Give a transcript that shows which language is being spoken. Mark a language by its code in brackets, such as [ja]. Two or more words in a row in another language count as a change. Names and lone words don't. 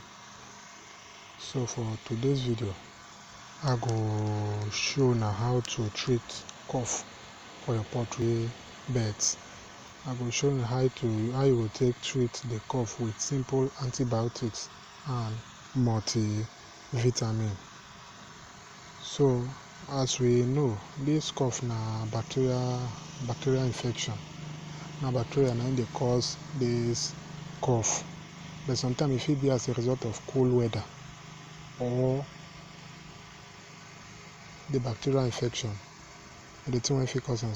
[pcm] So for today's video I go show now how to treat cough for your poultry beds. I go show you how you will take treat the cough with simple antibiotics and multivitamin. So as we know, this cough na bacterial infection. Now bacteria na they cause this cough, but sometimes it fit be as a result of cold weather or the bacterial infection, the thing wey fit cause am.